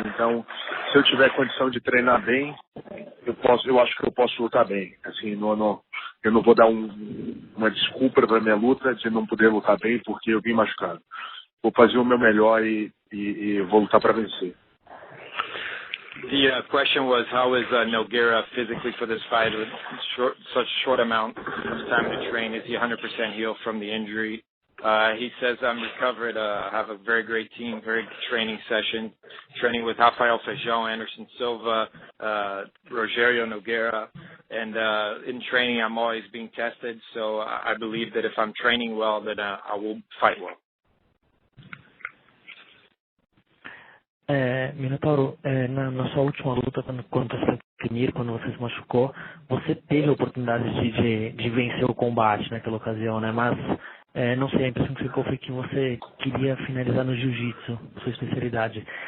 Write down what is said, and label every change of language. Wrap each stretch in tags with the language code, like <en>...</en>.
<pt>Então, se eu tiver condição de treinar bem, eu acho que eu posso lutar bem. Assim, eu não vou dar uma desculpa para minha luta de não poder lutar bem porque eu vim machucado. Vou fazer o meu melhor e vou lutar para vencer.</pt> <en>The question was, how is Nogueira physically for this fight with such short amount of time to train? Is he 100% healed from the injury? He says, I'm recovered. I have a very great team, very good training session, training with Rafael Feijão, Anderson Silva, Rogerio Nogueira. And in training, I'm always being tested. So I believe that if I'm training well, that I will fight well.</en> <pt>Minotauro, na sua última luta contra o Kemir, quando você se machucou, você teve a oportunidade de vencer o combate naquela ocasião, né? Mas não sei, a impressão que ficou foi que você queria finalizar no jiu-jitsu, sua especialidade.</pt>